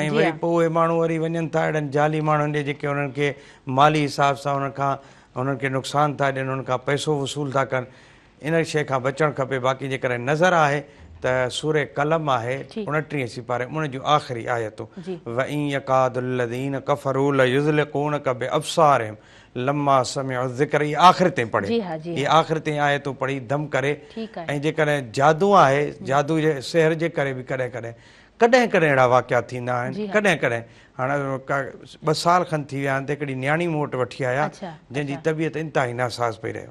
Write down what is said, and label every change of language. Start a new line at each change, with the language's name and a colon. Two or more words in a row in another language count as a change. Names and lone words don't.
Sindhi: ऐं वरी पोइ उहे माण्हू वरी वञनि था अहिड़नि जाली माण्हुनि ॾे जेके उन्हनि खे माली हिसाब सां उन्हनि खे नुक़सानु था ॾियनि, उन्हनि खां पैसो वसूल था कनि। इन शइ खां बचणु खपे। बाक़ी जेकॾहिं नज़र आहे त सूरे कलम आहे 29 सिपारे उन जूं आख़िरी आयतूं
Arabic: وإن يكاد الذين كفروا ليزلقونك بأبصارهم لما سمعوا الذكر.
Sindhi: ये आख़िर ताईं पढ़े, ये आख़िर ताईं आयतूं पढ़ी दम करे। ऐं जेकॾहिं जादू आहे, जादू जे सेहर जे करे बि कॾहिं कॾहिं कॾहिं कॾहिं अहिड़ा वाक़िया थींदा आहिनि। कॾहिं कॾहिं हाणे 2 साल खनि थी विया आहिनि त हिकिड़ी न्याणी मूं वटि वठी आया जंहिंजी तबियत इंतिहाई नासाज़ पई रहे।